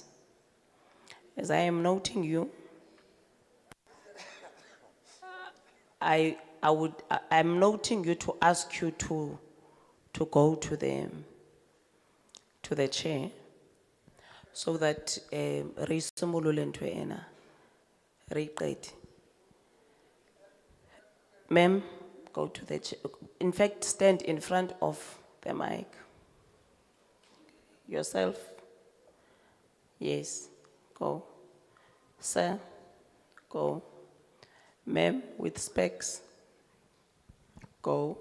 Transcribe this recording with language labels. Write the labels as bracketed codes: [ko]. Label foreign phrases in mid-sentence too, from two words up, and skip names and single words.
[en] As I am noting you, I'm noting you to ask you to go to the chair so that [st] re simolole ntho ena re iqete. [en] Ma'am, go to the, in fact, stand in front of the mic. Yourself. Yes, go. Sir, go. Ma'am with specs, go.